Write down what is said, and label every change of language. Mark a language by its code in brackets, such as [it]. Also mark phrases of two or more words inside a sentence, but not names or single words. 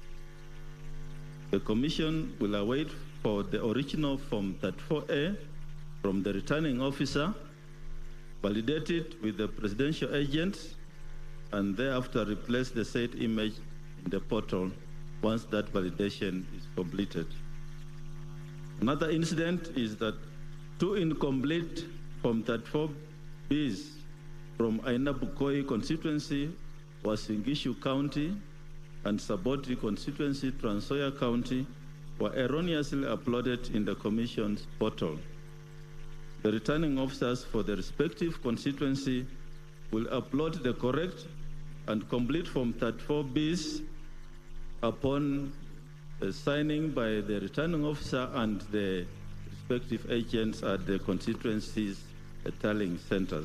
[en] The Commission will await for the original Form 34A from the returning officer, validate it with the presidential agent, and thereafter replace the said image in the portal once that validation is completed. Another incident is that 2 incomplete Form 34Bs from Ainabukoi constituency, Wasingishu County, and Saboti constituency, Trans-Nzoia County, were erroneously uploaded in the Commission's portal. The returning officers for the respective constituency will upload the correct and complete Form 34Bs upon signing by the returning officer and the respective agents at the constituencies' tallying centers.